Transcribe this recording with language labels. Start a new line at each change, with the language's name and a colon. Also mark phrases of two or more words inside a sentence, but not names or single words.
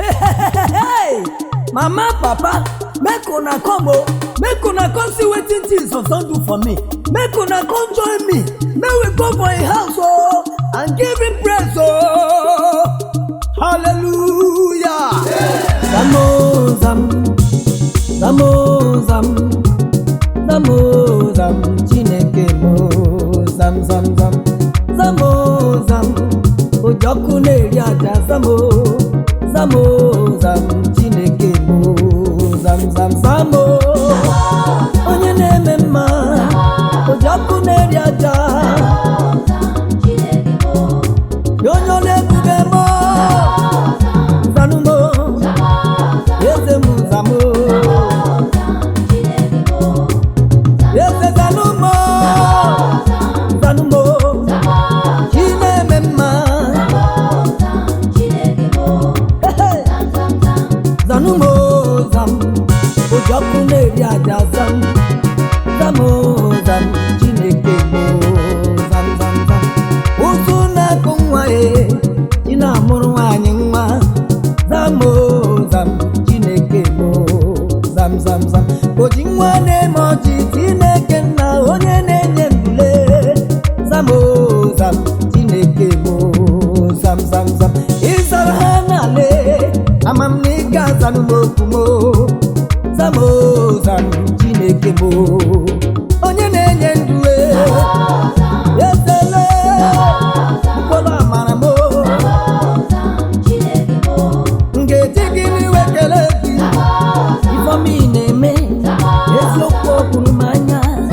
Nigerian Pidgin: Hey, mama, papa, make una come, oh, make una come see wetin Jesus don do for me. Make una come join me. Make we go for him house, oh, and give him praise, oh. Hallelujah.
Igbo: Zamozam, zamozam, zamozam, Chineke mo, zam zam zam, zamozam, ojoku na-eri aja zamo, zamozam, Chineke mo, zam zam zamo, onye na-eme mma, ojoku na-eri aja, onye na-ebube mo, zanumo, eze mu zamo, eze zanumo, zanumo, Chineke mma, zanumo zam, ojoku na-eri aja zam, zamo zam, Chineke mo, zam zam zam, ụzụ na-akụ nwa ji na-amụrụ nwanyị nwa, zamo zam, Chineke mo, zam zam zam, oji nwa na-eme ọjị, Chineke nna onye na-enye mbule, zamo zam, Chineke mo, zam zam zam, ịzara ha n'ale, amam na ị ga-azanụ m okwu mo, zamo zam, Chineke mo, onye na-enye ndụ ezele mkpụrụ amara mo, ngeji gị n'iwe kele gị, ifeọma ị na-eme, eziokwu okpuru m anya,